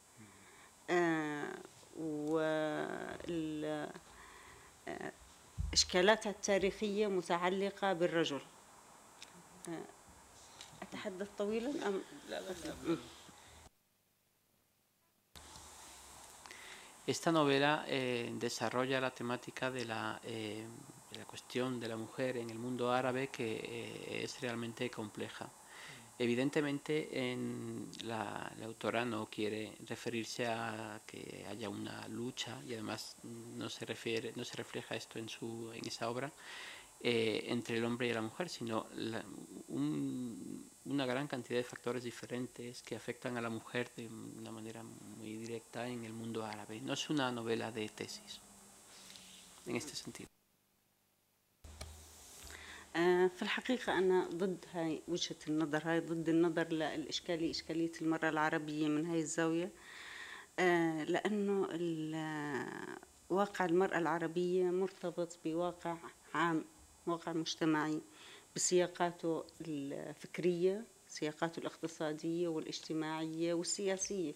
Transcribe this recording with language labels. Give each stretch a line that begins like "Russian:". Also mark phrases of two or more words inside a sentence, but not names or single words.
Arabic: وإشكالاتها التاريخية متعلقة بالرجل. أتحدث طويلا أم لا.
Spanish: Esta novela desarrolla la temática de la cuestión de la mujer en el mundo árabe, que es realmente compleja. Evidentemente, la autora no quiere referirse a que haya una lucha, y además no se refleja esto en esa obra, entre el hombre y la mujer, sino una gran cantidad de factores diferentes que afectan a la mujer de una manera muy directa en el mundo árabe. No es una novela de tesis, en este sentido.
Arabic: في الحقيقة أنا ضد هاي وجهة النظر، هاي ضد النظر إشكالية المرأة العربية من هاي الزاوية، لأنه واقع المرأة العربية مرتبط بواقع عام، واقع مجتمعي بسياقاته الفكرية، سياقاته الاقتصادية والاجتماعية والسياسية.